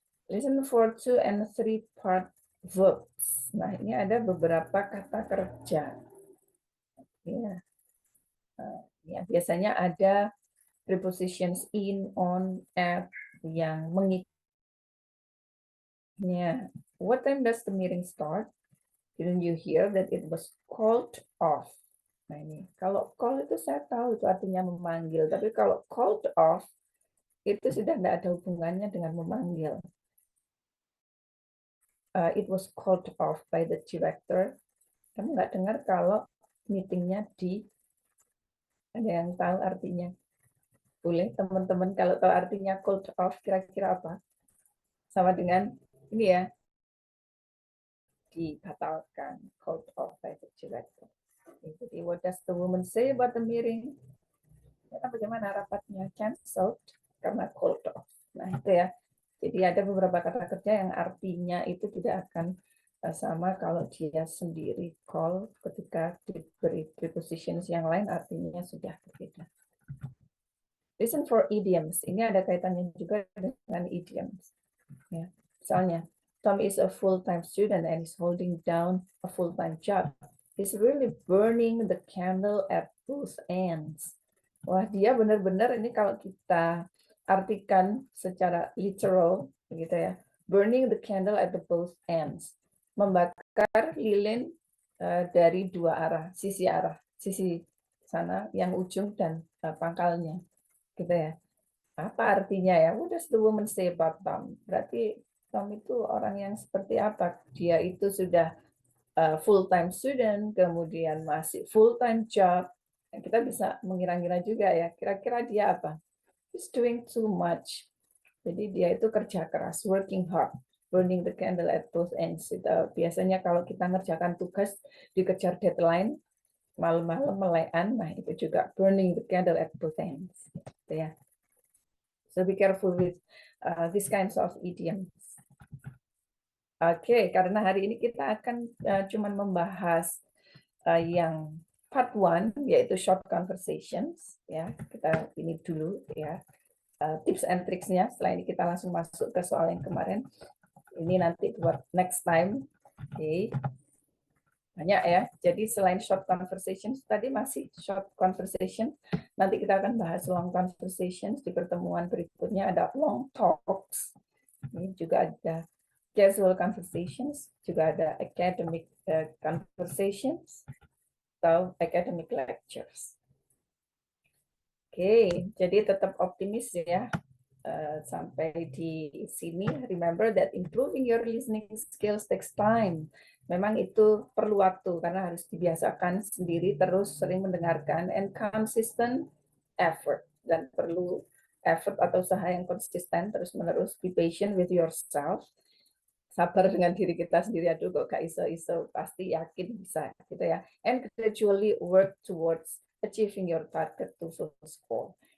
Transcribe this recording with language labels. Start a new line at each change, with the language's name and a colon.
English: Listen for 2 and 3 part verbs.
Indonesian: Nah, ini ada beberapa kata kerja. Ya. Ya, biasanya ada prepositions in, on, at yang mengikutnya.
English: What time does the meeting start? Didn't you hear that it was called off?
Indonesian: Nah, ini kalau call itu saya tahu itu artinya memanggil, tapi kalau called off itu sudah tidak ada hubungannya dengan memanggil.
English: It was called off by the director.
Indonesian: Kamu nggak dengar kalau meetingnya ada yang tahu artinya? Boleh teman-teman kalau tahu artinya called off kira-kira apa? Sama dengan ini ya, dibatalkan, called off by the director.
English: Jadi what does the woman say about the meeting?
Indonesian: Ya, bagaimana rapatnya?
English: Cancelled karena called off.
Indonesian: Nah itu ya. Jadi ada beberapa kata kerja yang artinya itu tidak akan sama kalau dia sendiri call, ketika diberi prepositions yang lain artinya sudah berbeda.
English: Listen for idioms.
Indonesian: Ini ada kaitannya juga dengan idioms. Ya.
English: Misalnya, Tom is a full-time student and is holding down a full-time job. He's really burning the candle at both ends.
Indonesian: Wah, dia benar-benar ini kalau kita artikan secara literal, begitu ya,
English: burning the candle at the both ends,
Indonesian: membakar lilin dari dua arah, sisi sana yang ujung dan pangkalnya, gitu ya. Apa artinya ya?
English: What does the woman say about Tom?
Indonesian: Berarti Tom itu orang yang seperti apa? Dia itu sudah full-time student, kemudian masih full-time job. Kita bisa mengira-ngira juga ya, kira-kira dia apa?
English: He's doing too much.
Indonesian: Jadi dia itu kerja keras, working hard, burning the candle at both ends. Biasanya kalau kita ngerjakan tugas, dikejar deadline, malam-malam melekan, nah itu juga burning the candle at both ends. Gitu ya.
English: So be careful with these kinds of idioms.
Indonesian: Oke, karena hari ini kita akan cuman membahas yang part 1, yaitu short conversations. Ya, kita ini dulu ya. Tips and tricksnya. Setelah ini kita langsung masuk ke soal yang kemarin. Ini nanti buat next time. Oke. Banyak ya. Jadi selain short conversations, tadi masih short conversation. Nanti kita akan bahas long conversations di pertemuan berikutnya. Ada long talks. Ini juga ada casual conversations. Juga ada academic conversations atau academic lectures. Oke, jadi tetap optimis ya. Sampai di sini,
English: remember that improving your listening skills takes time.
Indonesian: Memang itu perlu waktu, karena harus dibiasakan sendiri, terus sering mendengarkan,
English: and consistent effort.
Indonesian: Dan perlu effort atau usaha yang konsisten, terus-menerus.
English: Be patient with yourself.
Indonesian: Sabar dengan diri kita sendiri, aduh kok
Javanese: gak iso-iso,
Indonesian: pasti yakin bisa. Gitu ya.
English: And gradually work towards achieving your target to full score.